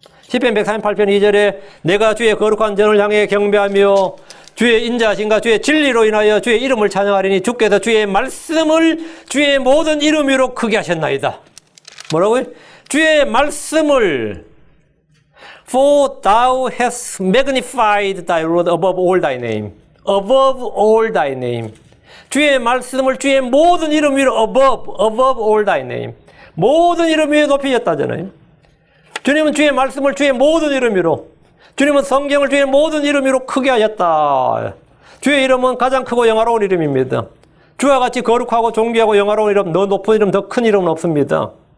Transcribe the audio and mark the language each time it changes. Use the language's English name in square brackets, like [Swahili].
[Korean] 시편 138편 2절에 내가 주의 거룩한 전을 향해 경배하며 주의 인자하심과 주의 진리로 인하여 주의 이름을 찬양하리니 주께서 주의 말씀을 주의 모든 이름 위로 크게 하셨나이다. 뭐라고요? 주의 말씀을 [English] For thou hast magnified thy word above all thy name. Above all thy name. [Korean] 주의 말씀을 주의 모든 이름 위로 [English] above all thy name. [Korean] 모든 이름 위에 높이셨다잖아요. 주님은 주의 말씀을 주의 모든 이름 위로, 주님은 성경을 주의 모든 이름 위로 크게 하셨다. 주의 이름은 가장 크고 영화로운 이름입니다. 주와 같이 거룩하고 존귀하고 영화로운 이름, 더 높은 이름, 더 큰 이름은 없습니다.